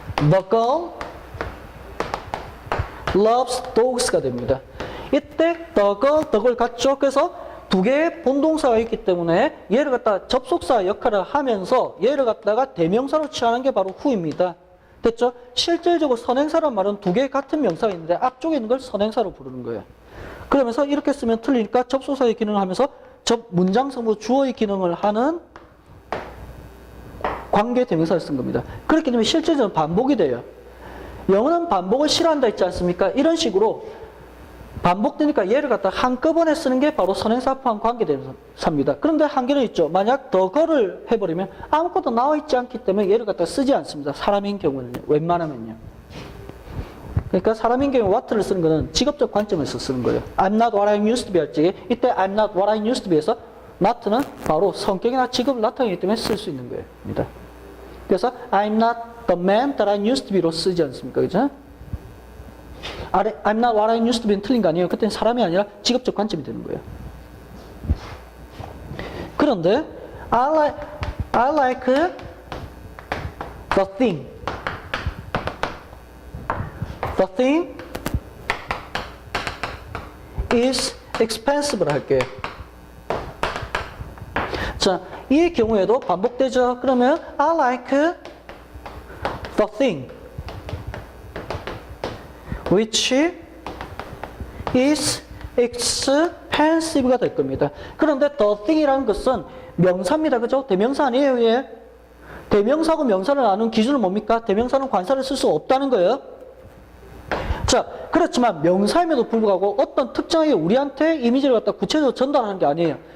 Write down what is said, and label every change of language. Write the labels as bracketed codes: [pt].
[en] The girl loves dogs가 [ko] 됩니다. 이때 the girl 같죠? 그래서 두 개의 본동사가 있기 때문에 얘를 갖다가 접속사 역할을 하면서 얘를 갖다가 대명사로 취하는 게 바로 who입니다. 됐죠? 실질적으로 선행사란 말은 두 개의 같은 명사가 있는데 앞쪽에 있는 걸 선행사로 부르는 거예요. 그러면서 이렇게 쓰면 틀리니까 접속사의 기능을 하면서 문장성부 주어의 기능을 하는 관계 대명사를 쓴 겁니다. 그렇기 때문에 실질적으로 반복이 돼요. 영어는 반복을 싫어한다 했지 않습니까? 이런 식으로 반복되니까 얘를 갖다 한꺼번에 쓰는 게 바로 선행사 포함 관계대명사입니다. 그런데 한계는 있죠. 만약 더 거를 해버리면 아무것도 나와 있지 않기 때문에 얘를 갖다 쓰지 않습니다. 사람인 경우는요. 웬만하면요. 그러니까 사람인 경우 what를 쓰는 거는 직업적 관점에서 쓰는 거예요. [en] I'm not what I used to be [ko] 할 적에 이때 [en] I'm not what I used to be에서 not는 [ko] 바로 성격이나 직업을 나타내기 때문에 쓸 수 있는 거예요. 그래서 [en] I'm not the man that I used to be로 [ko] 쓰지 않습니까? 그죠? [en] I'm not what I used to be는 [ko] 틀린 거 아니에요. 그때는 사람이 아니라 직업적 관점이 되는 거예요. 그런데 [en] I like The thing. The thing is expensive를 [ko] 할게요. 자, 이 경우에도 반복되죠. 그러면 [en] I like the thing which is expensive가 [ko] 될 겁니다. 그런데 the thing이라는 것은 명사입니다. 그죠? 대명사 아니에요, 얘. 대명사하고 명사를 아는 기준은 뭡니까? 대명사는 관사를 쓸 수 없다는 거예요. 자, 그렇지만 명사임에도 불구하고 어떤 특정하게 우리한테 이미지를 갖다 구체적으로 전달하는 게 아니에요.